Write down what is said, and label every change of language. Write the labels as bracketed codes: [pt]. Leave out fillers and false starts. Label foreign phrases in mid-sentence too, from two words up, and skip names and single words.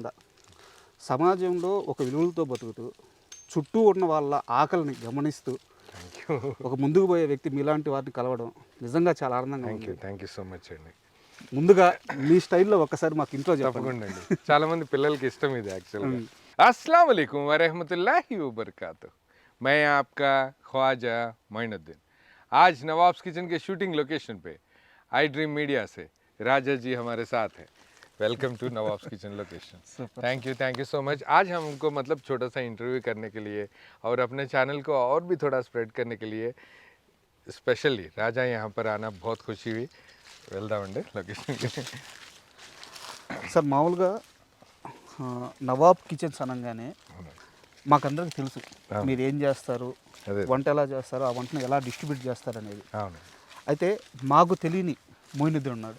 [te] సమాజంలో ఒక విలువలతో బతుకుతూ చుట్టూ ఉన్న వాళ్ళ ఆకలిని గమనిస్తూ ఒక ముందుకు పోయే వ్యక్తి మీలాంటి వారిని కలవడం నిజంగా చాలా ఆనందంగా ఉంది. [en] Thank you so much అండి. [te] ముందుగా మీ స్టైల్లో ఒక్కసారి మాకు ఇంట్లో తప్పకుండా అండి. చాలా మంది పిల్లలకి ఇష్టం ఇది యాక్చువల్గా. [ar] السلام عليكم ورحمة الله وبركاته. [hi] मैं आपका ख्वाजा मोइनुद्दीन। आज नवाब्स किचन के शूटिंग लोकेशन पे आई ड्रीम मीडिया से राजा जी हमारे साथ हैं। [en] Welcome to Nawabs Kitchen location. Thank you so much. [hi] आज हमको मतलब छोटा सा इंटरव्यू करने के लिए और अपने चैनल को और भी थोड़ा स्प्रेड करने के लिए स्पेशली राजा यहाँ पर आना बहुत खुशी हुई। [te] వెళ్దామండి లొకేషన్కి. సార్, మామూలుగా నవాబ్ కిచెన్స్ అనగానే మాకందరికి తెలుసు మీరు ఏం చేస్తారు, వంట ఎలా చేస్తారు, ఆ వంటను ఎలా డిస్ట్రిబ్యూట్ చేస్తారు అనేది. అయితే మాకు తెలియని మొయినుద్దీన్ ఉన్నాడు.